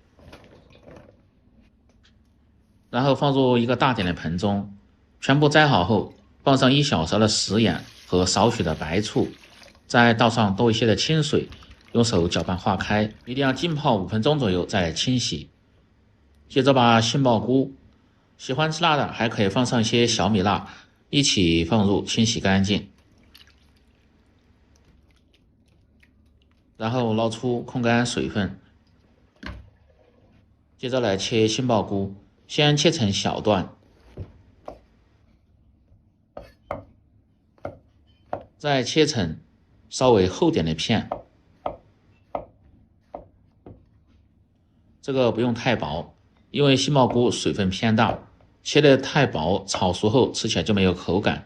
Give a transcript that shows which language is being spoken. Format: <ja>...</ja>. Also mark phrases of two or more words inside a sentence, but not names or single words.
<zh>然後放入一個大點的盆中，全部摘好後放上1小勺的食鹽和少許的白醋，再倒上多一些的清水，用手攪拌化開，一定要浸泡5分鐘左右再清洗。接着把杏鮑菇，喜歡吃辣的還可以放上一些小米辣，一起放入清洗乾淨，然後撈出控乾水分。接着來切杏鮑菇，先切成小段，再切成稍微厚點的片，這個不用太薄，因為杏鮑菇水分偏大，切得太薄炒熟後吃起來就沒有口感。</zh>